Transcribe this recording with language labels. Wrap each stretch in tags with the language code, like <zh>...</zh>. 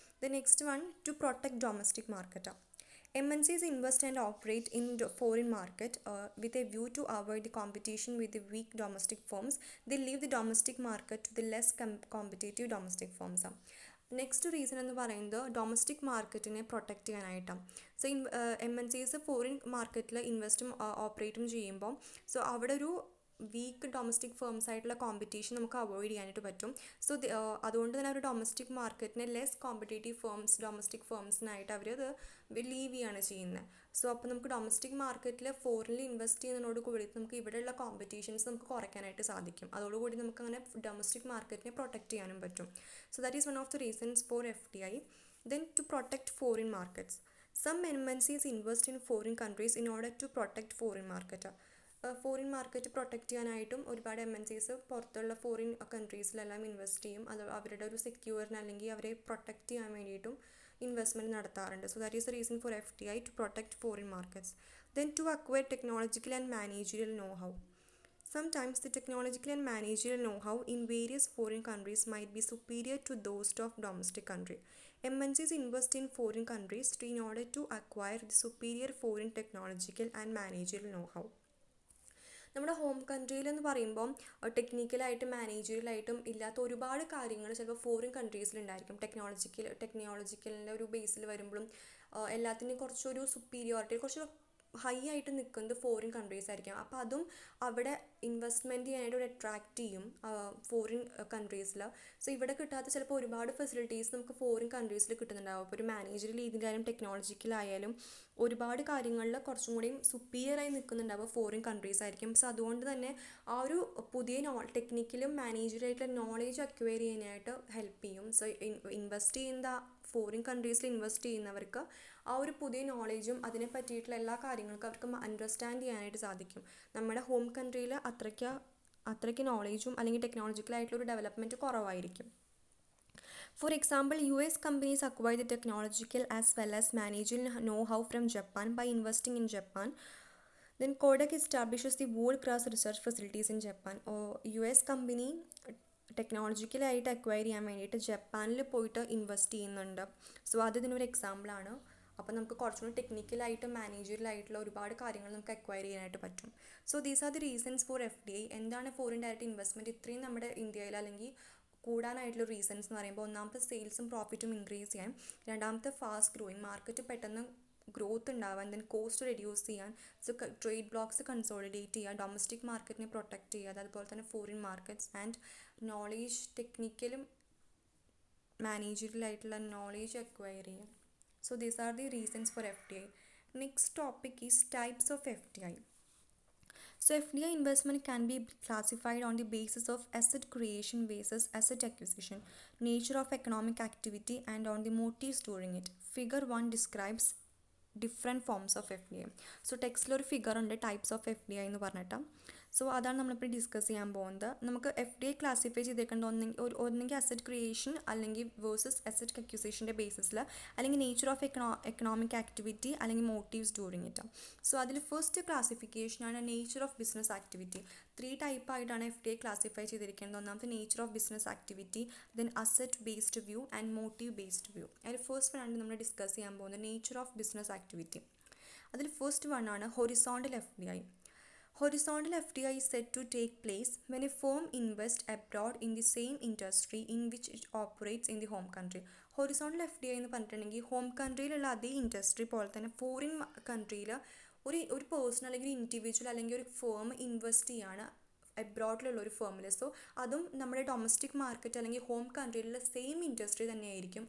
<en>The next one, to protect domestic market. MNCs invest and operate in the foreign market with a view to avoid the competition with the weak domestic firms. They leave the domestic market to the less competitive domestic firms.</en> <ml>Next reason എന്ന് പറയുന്നത് domestic മാർക്കറ്റിനെ protect ചെയ്യാനായിട്ടാണ്. So MNCs foreign മാർക്കറ്റിൽ ഇൻവെസ്റ്റും ഓപ്പറേറ്റും ചെയ്യുമ്പോൾ so അവിടെ ഒരു week domestic firms ആയിട്ടുള്ള competition നമുക്ക് അവോയ്ഡ് ചെയ്യാനായിട്ട് പറ്റും. സോ അതുകൊണ്ട് തന്നെ ഒരു ഡൊമസ്റ്റിക് മാർക്കറ്റിനെ ലെസ് കോമ്പറ്റേറ്റീവ് ഫേംസ് ഡൊമസ്റ്റിക് ഫേംസിനായിട്ട് അവരത് ലീവ് ചെയ്യുകയാണ് ചെയ്യുന്നത്. സോ അപ്പോൾ നമുക്ക് ഡൊമസ്റ്റിക് മാർക്കറ്റിൽ ഫോറിനിൽ ഇൻവെസ്റ്റ് ചെയ്യുന്നതിനോട് കൂടി നമുക്ക് ഇവിടെയുള്ള കോമ്പറ്റീഷൻസ് നമുക്ക് കുറയ്ക്കാനായിട്ട് സാധിക്കും. അതോടുകൂടി നമുക്ക് അങ്ങനെ ഡൊമസ്റ്റിക് മാർക്കറ്റിനെ പ്രൊട്ടക്റ്റ് ചെയ്യാനും പറ്റും.</ml> <en>So that is one of the reasons for FDI. Then to protect foreign markets. Some MNCs invest in foreign countries in order to protect foreign market.</en> <ml>Foreign market protect ചെയ്യാനായിട്ടും ഒരുപാട് MNCs പുറത്തുള്ള foreign കൺട്രീസിലെല്ലാം invest ചെയ്യും. അത് അവരുടെ ഒരു സെക്യൂറിന് അല്ലെങ്കിൽ അവരെ protect ചെയ്യാൻ വേണ്ടിയിട്ടും ഇൻവെസ്റ്റ്മെൻറ്റ് നടത്താറുണ്ട്.</ml> <en>So that is the reason for FDI to protect foreign markets. Then to acquire technological and managerial know how. Sometimes the technological and managerial know-how in various foreign countries might be superior to those of domestic country. MNCs invest in foreign countries in order to acquire the superior foreign technological and managerial know-how.</en> <ml>നമ്മുടെ home കൺട്രിയിൽ എന്ന് പറയുമ്പം ടെക്നിക്കലായിട്ടും മാനേജറിയലായിട്ടും ഇല്ലാത്ത ഒരുപാട് കാര്യങ്ങൾ ചിലപ്പോൾ foreign കൺട്രീസിലുണ്ടായിരിക്കും. ടെക്നോളജിക്കലിൻ്റെ ഒരു ബേസിൽ വരുമ്പോഴും എല്ലാത്തിനും കുറച്ചൊരു സുപ്പീരിയോറിറ്റി കുറച്ച് ഹൈ ആയിട്ട് നിൽക്കുന്നത് ഫോറിൻ കൺട്രീസ് ആയിരിക്കും. അപ്പോൾ അതും അവിടെ ഇൻവെസ്റ്റ്മെൻറ്റ് ചെയ്യാനായിട്ട് ഒരു അട്രാക്റ്റ് ചെയ്യും ഫോറിൻ കൺട്രീസിൽ. സോ ഇവിടെ കിട്ടാത്ത ചിലപ്പോൾ ഒരുപാട് ഫെസിലിറ്റീസ് നമുക്ക് ഫോറിൻ കൺട്രീസിൽ കിട്ടുന്നുണ്ടാവും. ഇപ്പോൾ ഒരു മാനേജറിയൽ രീതിയിലായാലും ടെക്നോളജിക്കലായാലും ഒരുപാട് കാര്യങ്ങളിൽ കുറച്ചും കൂടിയും സുപ്പീരിയറായി നിൽക്കുന്നുണ്ടാവുക ഫോറിൻ കൺട്രീസ് ആയിരിക്കും. സോ അതുകൊണ്ട് തന്നെ ആ ഒരു പുതിയ ടെക്നിക്കലും മാനേജറായിട്ടുള്ള നോളേജ് അക്വയർ ചെയ്യാനായിട്ട് ഹെൽപ്പ് ചെയ്യും. സോ ഇൻവെസ്റ്റ് ചെയ്യുന്ന ഫോറിൻ കൺട്രീസിൽ ഇൻവെസ്റ്റ് ചെയ്യുന്നവർക്ക് ആ ഒരു പുതിയ നോളേജും അതിനെ പറ്റിയിട്ടുള്ള എല്ലാ കാര്യങ്ങൾക്കും അവർക്ക് അണ്ടർസ്റ്റാൻഡ് ചെയ്യാനായിട്ട് സാധിക്കും. നമ്മുടെ ഹോം കൺട്രിയിൽ അത്രയ്ക്ക് നോളേജും അല്ലെങ്കിൽ ടെക്നോളജിക്കലായിട്ടുള്ളൊരു ഡെവലപ്മെൻറ്റ് കുറവായിരിക്കും.</ml> <en>For example, US companies acquire the technological as well as managerial know-how from Japan by investing in Japan. Then Kodak establishes the world-class research facilities in Japan.</en> <ml>US company ടെക്നോളജിക്കലായിട്ട് acquire ചെയ്യാൻ വേണ്ടിയിട്ട് ജപ്പാനിൽ പോയിട്ട് invest ചെയ്യുന്നുണ്ട്. So അത് ഇതിനൊരു എക്സാമ്പിളാണ്. അപ്പോൾ നമുക്ക് കുറച്ചുകൂടി ടെക്നിക്കലായിട്ടും മാനേജറിയലായിട്ടുള്ള ഒരുപാട് കാര്യങ്ങൾ നമുക്ക് അക്വയർ ചെയ്യാനായിട്ട് പറ്റും.</ml> <en>So these are the reasons for FDI.</en> <ml>എന്താണ് ഫോറിൻ ഡയറക്റ്റ് ഇൻവെസ്റ്റ്മെൻറ്റ് ഇത്രയും നമ്മുടെ ഇന്ത്യയിൽ അല്ലെങ്കിൽ കൂടാനായിട്ടുള്ള റീസൺസ് എന്ന് പറയുമ്പോൾ ഒന്നാമത്തെ സെയിൽസും പ്രോഫിറ്റും ഇൻക്രീസ് ചെയ്യാൻ, രണ്ടാമത്തെ ഫാസ്റ്റ് ഗ്രോയിങ് മാർക്കറ്റ് പെട്ടെന്ന് ഗ്രോത്ത് ഉണ്ടാവാൻ, ദെൻ കോസ്റ്റ് റെഡ്യൂസ് ചെയ്യാൻ, സോ ട്രേഡ് ബ്ലോക്സ് കൺസോളിഡേറ്റ് ചെയ്യുക, ഡൊമസ്റ്റിക് മാർക്കറ്റിനെ പ്രൊട്ടക്റ്റ് ചെയ്യുക, അതുപോലെ തന്നെ foreign markets and knowledge ടെക്നിക്കലും മാനേജറിയലായിട്ടുള്ള knowledge acquire ചെയ്യുക.</ml> <en>So these are the reasons for FDI. Next topic is types of FDI. So FDI investment can be classified on the basis of asset creation versus asset acquisition, nature of economic activity, and on the motives during it. Figure 1 describes different forms of FDI.</en> <ml>So ടെക്സ്റ്റിൽ ഒരു figure ഉണ്ട് types of FDI എന്ന് പറഞ്ഞിട്ട്. So അതാണ് നമ്മളിപ്പോൾ discuss ചെയ്യാൻ പോകുന്നത്. നമുക്ക് FDI ക്ലാസിഫൈ ചെയ്തേക്കേണ്ട ഒന്നെങ്കിൽ അസറ്റ് ക്രിയേഷൻ അല്ലെങ്കിൽ വേഴ്സസ് അസറ്റ് അക്യൂസിഷൻ്റെ ബേസിസിൽ, അല്ലെങ്കിൽ നേച്ചർ ഓഫ് എക്കണോമിക് ആക്ടിവിറ്റി, അല്ലെങ്കിൽ മോട്ടീവ്സ് ഡ്യൂറിങ് ഇറ്റ്. സോ അതിൽ first ക്ലാസിഫിക്കേഷനാണ് nature of business activity. 3 ടൈപ്പായിട്ടാണ് FDI classify ചെയ്തിരിക്കുന്നത്. ഒന്നാമത്തെ nature of business activity, then asset based view and motive based view. അതിൽ first one ആണ് നമ്മൾ discuss ചെയ്യാൻ പോകുന്നത് നേച്ചർ ഓഫ് ബിസിനസ് ആക്ടിവിറ്റി. അതിൽ ഫസ്റ്റ് വൺ ആണ് horizontal FDI.</ml> <en>Horizontal FDI is said to take place when a firm invests abroad in the same industry in which it operates in the home country.</en> <ml>Horizontal FDI എന്ന് പറഞ്ഞിട്ടുണ്ടെങ്കിൽ home കൺട്രിയിലുള്ള അതേ industry പോലെ തന്നെ foreign കൺട്രിയിൽ ഒരു person അല്ലെങ്കിൽ individual അല്ലെങ്കിൽ ഒരു firm invest ചെയ്യാണ് അബ്രോഡിലുള്ള ഒരു ഫേമിൽ. സോ അതും നമ്മുടെ ഡൊമസ്റ്റിക് മാർക്കറ്റ് അല്ലെങ്കിൽ ഹോം കൺട്രിയിലുള്ള സെയിം ഇൻഡസ്ട്രി തന്നെയായിരിക്കും.</ml>